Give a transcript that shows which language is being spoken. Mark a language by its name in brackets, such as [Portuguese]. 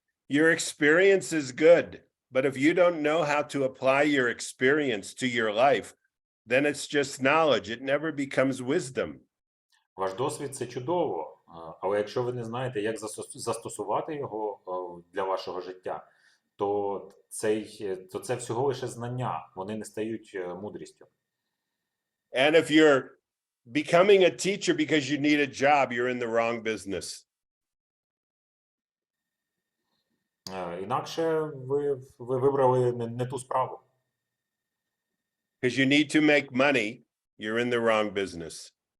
[English] Your experience is good, but if you don't know how to apply your experience to your life, then it's just knowledge. It never becomes wisdom. [Ukrainian] Ваш досвід – це чудово, але якщо ви не знаєте, як застосувати його для вашого життя, то це всього лише знання, вони не стають мудрістю. [English] And if you're becoming a teacher because you need a job, you're in the wrong business. [Ukrainian] Інакше ви вибрали не ту справу. [English] Because you need to make money, you're in the wrong business.